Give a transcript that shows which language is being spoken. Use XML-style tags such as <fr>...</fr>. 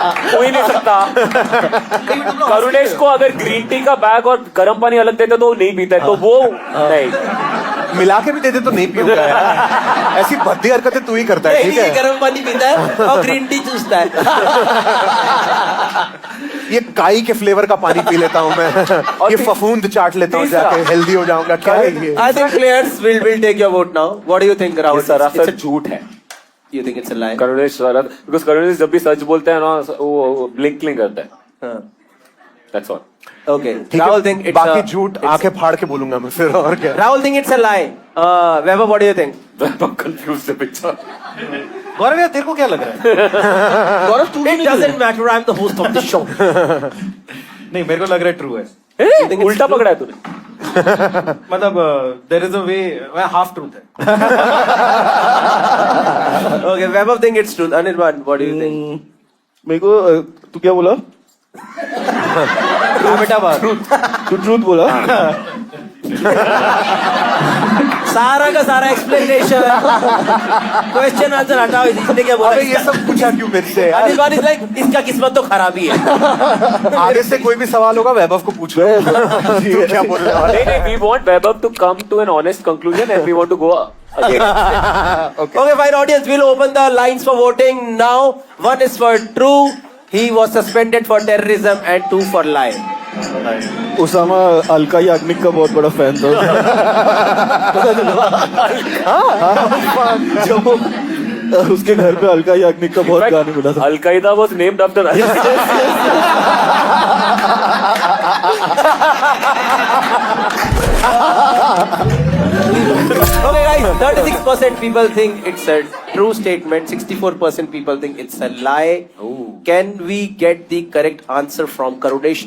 <hi>कोई नहीं सकता। करुणेश को अगर ग्रीन टी का बैग और गर्म पानी अलग देते तो वो नहीं पीता है, तो वो नहीं मिला के भी देते तो नहीं पीऊंगा यार। ऐसी भद्दी हरकतें तू ही करता है। ठीक है, गर्म पानी पीता है और ग्रीन टी चूसता है। ये काई के फ्लेवर का पानी पी लेता हूँ मैं। ये फफूंद चाट लेता हूँ जाके, हेल्दी हो जाऊंगा। क्या है ये?</hi> <en>I think players will take your vote now. What do you think, Rahul?</en> <hi>सरासर झूठ है।</hi> <en>You think it's a lie?</en> <hi>Karunesh because Karunesh जब भी सच बोलते हैं ना, वो ब्लिंक करता है।</hi> <en>That's all. Okay.</en> <hi>ठीक</hi> <en>Rahul</en> <hi>है,</hi> <en>think it's</en> <hi>बाकी झूठ आंखें फाड़ के बोलूंगा मैं फिर, और क्या?</hi> <en>Rahul think it's a lie. Weber, what do you think?</en> <hi>Confused है पिक्चर। गौरव यार तेरे को क्या लग रहा है?</hi> <en>Gaurav, it doesn't matter. I'm the host of the show.</en> <hi>नहीं, मेरे को लग रहा है ट्रू है। उल्टा पकड़ा है तूने।</hi> <en>मतलब there is a way, half truth है। Okay, Weber think it's true. Anirban, what do you think?</en> <hi>मेरे को तू क्या बोला?</hi> <en>Ahmedabad.</en> <hi>तू ट्रूथ बोला? सारा का सारा एक्सप्लेनेशन क्वेश्चन आंसर हटाओ। इसने क्या बोला? अबे ये सब पूछा क्यों मेरे से यार?</hi> <en>Anirban is like,</en> <hi>इसका किस्मत तो खराब ही है। आगे से कोई भी सवाल होगा वैभव को पूछ लो। तू क्या बोल रहा है?</hi> <en>नहीं, we want Vaibhav to come to an honest conclusion and we want to go again. Okay, fine, audience, we'll open the lines for voting now. 1 is for true. He was suspended for terrorism and 2 for lie.</en> <hi>Usama Alka Yagnik का बहुत बड़ा fan था। जब वो उसके घर पे अलका याग्निक का बहुत गाने मिला था।</hi> <en>Al-Qaeda was named after Okay, guys, 36% people think it's a true statement. 64% people think it's a lie. Can we get the correct answer from Karunesh?</en>